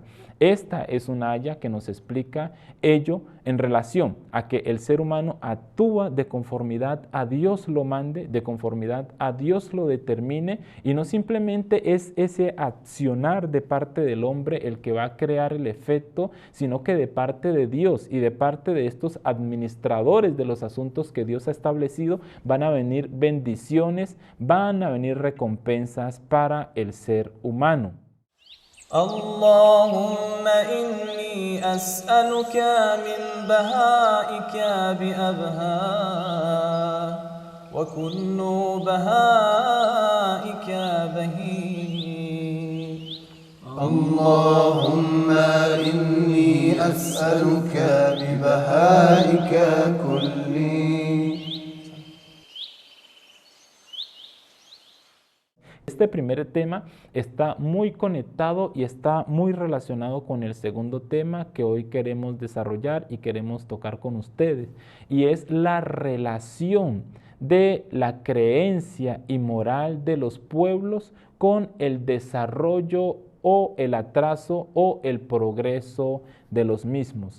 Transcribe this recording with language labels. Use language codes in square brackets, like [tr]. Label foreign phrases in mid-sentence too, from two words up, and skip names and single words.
[es] Esta es una aya que nos explica ello en relación a que el ser humano actúa de conformidad a Dios lo mande, de conformidad a Dios lo determine, y no simplemente es ese accionar de parte del hombre el que va a crear el efecto, sino que de parte de Dios y de parte de estos administradores de los asuntos que Dios ha establecido van a venir bendiciones, van a venir recompensas para el ser humano. [ar] اللهم إني أسألك من بهائك بأبهاه وكل بهائك بهي. اللهم إني أسألك ببهائك كلي. [es] Este primer tema está muy conectado y está muy relacionado con el segundo tema que hoy queremos desarrollar y queremos tocar con ustedes, y es la relación de la creencia y moral de los pueblos con el desarrollo o el atraso o el progreso de los mismos.